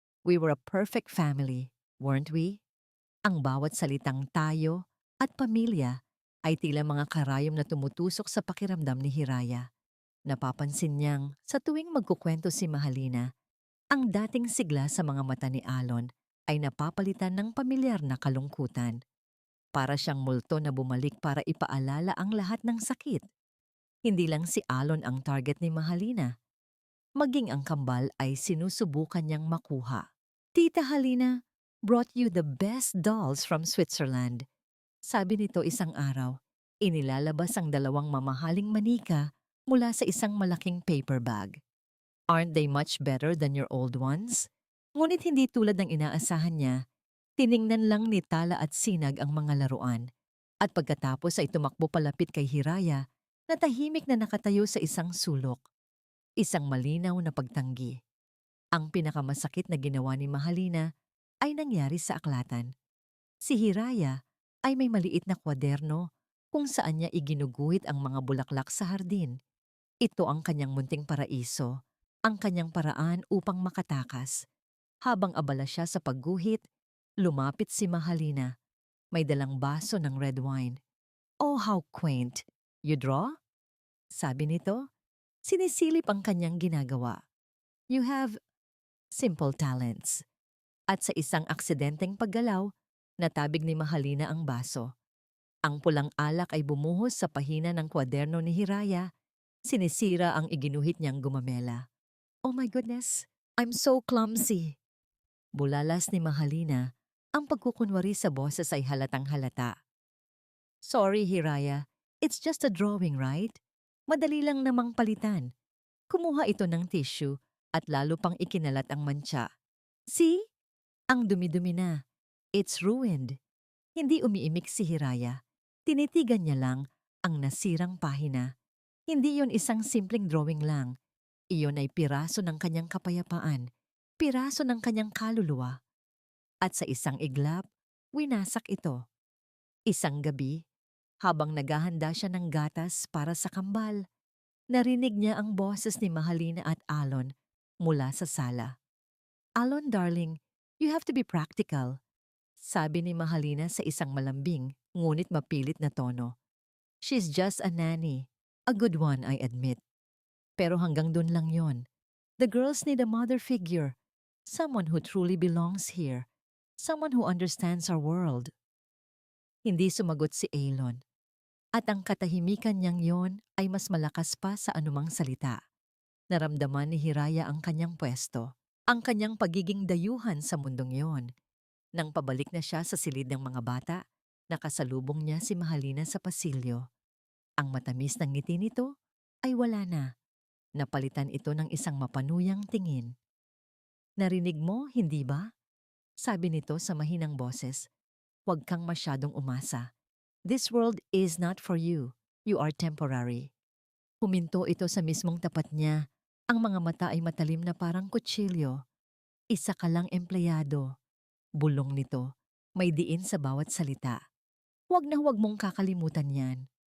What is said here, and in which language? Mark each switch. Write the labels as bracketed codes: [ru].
[en] We were a perfect family, weren't we?" [tl] Ang bawat salitang tayo at pamilya ay tila mga karayom na tumutusok sa pakiramdam ni Hiraya. Napapansin niyang sa tuwing magkukwento si Mahalina, ang dating sigla sa mga mata ni Alon ay napapalitan ng pamilyar na kalungkutan. Para siyang multo na bumalik para ipaalala ang lahat ng sakit. Hindi lang si Alon ang target ni Mahalina. Maging ang kambal ay sinusubukan niyang makuha. [en] Tita Halina brought you the best dolls from Switzerland. [tl] Sabi nito isang araw, inilalabas ang dalawang mamahaling manika mula sa isang malaking paper bag. [en] Aren't they much better than your old ones? [tl] Ngunit hindi tulad ng inaasahan niya, tiningnan lang ni Tala at Sinag ang mga laruan. At pagkatapos ay tumakbo palapit kay Hiraya na tahimik na nakatayo sa isang sulok. Isang malinaw na pagtanggi. Ang pinakamasakit na ginawa ni Mahalina ay nangyari sa aklatan. Si Hiraya ay may maliit na kwaderno kung saan niya iginuguhit ang mga bulaklak sa hardin. Ito ang kanyang munting paraiso, ang kanyang paraan upang makatakas. Habang abala siya sa pagguhit, lumapit si Mahalina. May dalang baso ng red wine. [en] Oh, how quaint! You draw? [tl] Sabi nito. Sinisilip ang kanyang ginagawa. [en] You have simple talents. [tl] At sa isang aksidenteng paggalaw, natabig ni Mahalina ang baso. Ang pulang alak ay bumuhos sa pahina ng kwaderno ni Hiraya. Sinisira ang iginuhit niyang gumamela. [en] Oh my goodness, I'm so clumsy. [tl] Bulalas ni Mahalina, ang pagkukunwari sa boses ay halatang halata. [en] Sorry, Hiraya. It's just a drawing, right? [tl] Madali lang namang palitan. Kumuha ito ng tissue at lalo pang ikinalat ang mantsa. [en] See? [tl] Ang dumi-dumi na. [en] It's ruined. [tl] Hindi umiimik si Hiraya. Tinitigan niya lang ang nasirang pahina. Hindi yon isang simpleng drawing lang. Iyon ay piraso ng kanyang kapayapaan, piraso ng kanyang kaluluwa. At sa isang iglap, winasak ito. Isang gabi, habang naghahanda siya ng gatas para sa kambal, narinig niya ang boses ni Mahalina at Alon mula sa sala. [en] Alon, darling, you have to be practical. [tl] Sabi ni Mahalina sa isang malambing ngunit mapilit na tono. [en] She's just a nanny. A good one, I admit. [tl] Pero hanggang dun lang yon. [en] The girls need a mother figure. Someone who truly belongs here. Someone who understands our world. [tl] Hindi sumagot si Alon. At ang katahimikan niyang yon ay mas malakas pa sa anumang salita. Naramdaman ni Hiraya ang kanyang pwesto, ang kanyang pagiging dayuhan sa mundong yon. Nang pabalik na siya sa silid ng mga bata, nakasalubong niya si Mahalina sa pasilyo. Ang matamis ng ngiti nito ay wala na. Napalitan ito ng isang mapanuyang tingin. Narinig mo, hindi ba? Sabi nito sa mahinang boses. Huwag kang masyadong umasa. [en] This world is not for you. You are temporary. [tl] Huminto ito sa mismong tapat niya. Ang mga mata ay matalim na parang kutsilyo. Isa ka lang empleyado. Bulong nito. May diin sa bawat salita. Huwag na huwag mong kakalimutan yan.